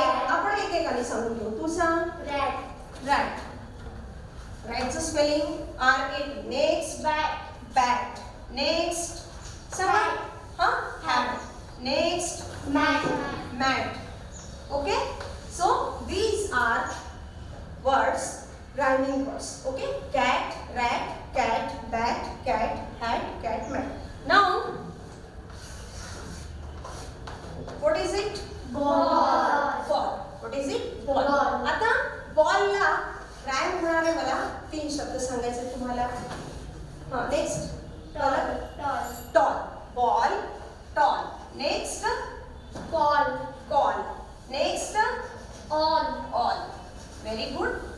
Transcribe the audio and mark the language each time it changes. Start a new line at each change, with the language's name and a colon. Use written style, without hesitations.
Marathi: आपण एकेकाने सांगून घेऊ. तू सांग. Rat. रॅटचं spelling RAT. Next bat. Next सांगा. Hat. Next mat.
English: Okay, so these are words, rhyming words. Okay, cat, rat, cat, bat, cat, hat, cat, mat. Now, what is it? Ball. What is it?
Marathi: Ball. आता बॉलला rank होणार आहे. मला 3 शब्द सांगायचे तुम्हाला.
English: हा next tall. Ball tall. Next call. Next all. Very good.